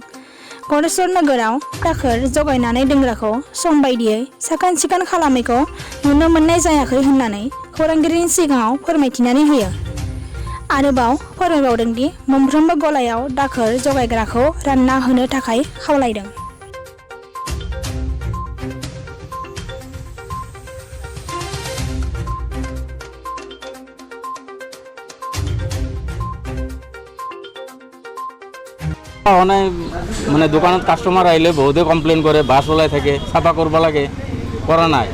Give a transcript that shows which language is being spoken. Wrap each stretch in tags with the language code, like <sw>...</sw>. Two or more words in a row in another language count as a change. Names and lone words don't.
<brx>गरेस्वर नोगोराव दाखोर जगायनानै दोनग्राखौ सम बायदियै साखोन सिखोन खालामैखौ नुनो मोननाय जायाखै होननानै खौरांगिरिनि सिगाङाव फोरमायथिनानै होयो। आरोबाव फोरमायबावदों दि मोनफ्रोमबो गलायाव दाखोर जगायग्राखौ रानना होनो थाखाय खावलायदों।</brx> <as>মানে দোকানত কাস্টমার আইলে বহুতে কমপ্লেইন করে বাস ওলাই থাকে সাফা করব লাগে করা নাই।</as>